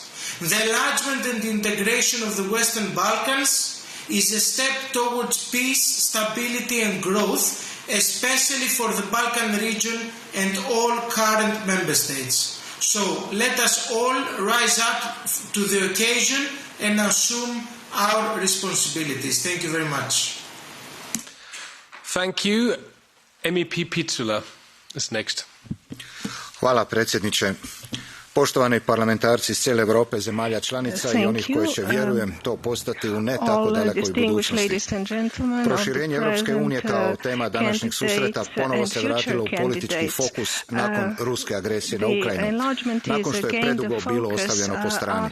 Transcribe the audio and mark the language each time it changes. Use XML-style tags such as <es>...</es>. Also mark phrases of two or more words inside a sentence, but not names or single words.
<en>The enlargement and integration of the Western Balkans is a step towards peace, stability and growth, especially for the Balkan region and all current member states. So let us all rise up to the occasion and assume our responsibilities. Thank you very much. Thank you. MEP Picula is next.</en> <hr>Hvala predsjedniče. Poštovani parlamentarci iz cijele Europe, zemalja članica i onih koji će, vjerujem, to postati u ne tako dalekoj budućnosti. Proširenje Europske unije kao tema današnjeg susreta ponovo se vratilo u politički fokus nakon ruske agresije na Ukrajinu, nakon što je predugo bilo ostavljeno po strani.</hr>